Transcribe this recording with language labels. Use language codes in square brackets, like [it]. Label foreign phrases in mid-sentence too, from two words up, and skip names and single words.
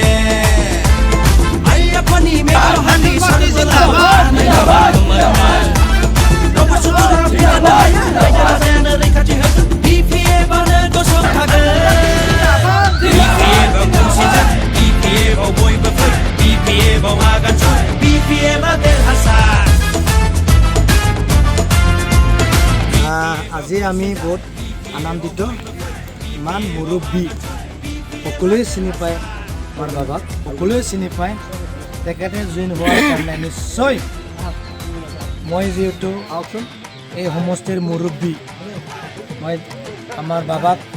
[brx] आइ आफानि मेगन हानि सारिजों लाबाय रावबो सुथुरा फैनानै रायजो राजायानो रैखाथि होगोन बिपिए बानो गसंखागोन बिपिए बाव खौसेजा बिपिए बाव बयबो फै बिपिए बाव आगान सुर बिपिए बा देरहासार [as] আজি আমি বহুত আনন্দিত ইমান মুৰব্বী সকলোৱে চিনি পায় আমাৰ বাবাক সকলোৱে চিনি পায় তেখেতে জইন হোৱাৰ কাৰণে নিশ্চয় মই যিহেতু এই সমষ্টিৰ মুৰব্বী মই আমাৰ বাবাক